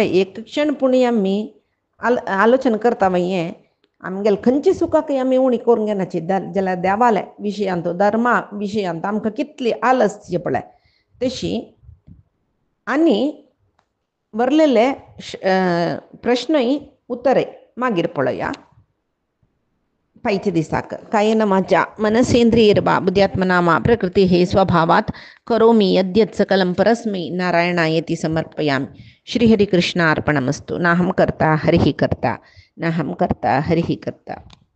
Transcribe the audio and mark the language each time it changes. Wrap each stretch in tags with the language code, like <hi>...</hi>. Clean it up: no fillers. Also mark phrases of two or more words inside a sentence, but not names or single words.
<kok>एक क्षण पुणी आमी आलोचन करता हें आमगेल खंयची सुखाक आमी उणी करूंक घेनाची जाल्यार देवाले विशयांत धर्मा विशयांत आमकां कितली आलस्य पळय तशी. आनी बरलेले प्रश्नय उत्तरय मागीर पळया पायच्या दिसाक.</kok> <sa>कायेन वाचा मनसेंद्रियैर्वा बुद्ध्यात्मना प्रकृति स्वभावात् करोमि यद्यत् सकलं परस्मै नारायणायेति समर्पयामि. श्रीहरिकृष्णार्पणमस्तु. नाहं कर्ता हरिः कर्ता नाहं कर्ता हरिः कर्ता.</sa>